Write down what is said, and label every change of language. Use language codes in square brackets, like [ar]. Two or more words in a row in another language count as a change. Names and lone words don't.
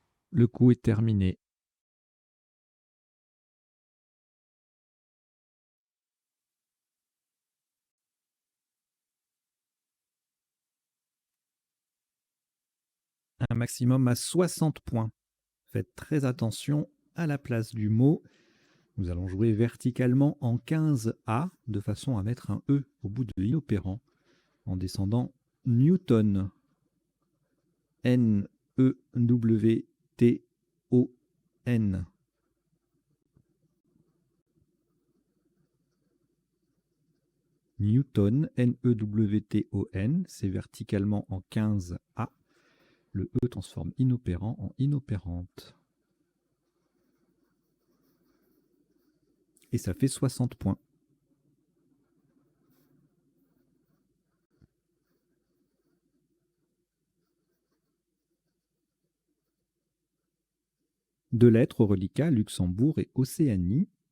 [fr] Le coup est terminé. Un maximum à 60 points. Faites très attention à la place du mot. Nous allons jouer verticalement en 15A de façon à mettre un E au bout de inopérant en descendant Newton. N-E-W-T-O-N. Newton, N-E-W-T-O-N, c'est verticalement en 15A. Le E transforme inopérant en inopérante. Et ça fait 60 points. Deux lettres au reliquat, Luxembourg et Océanie.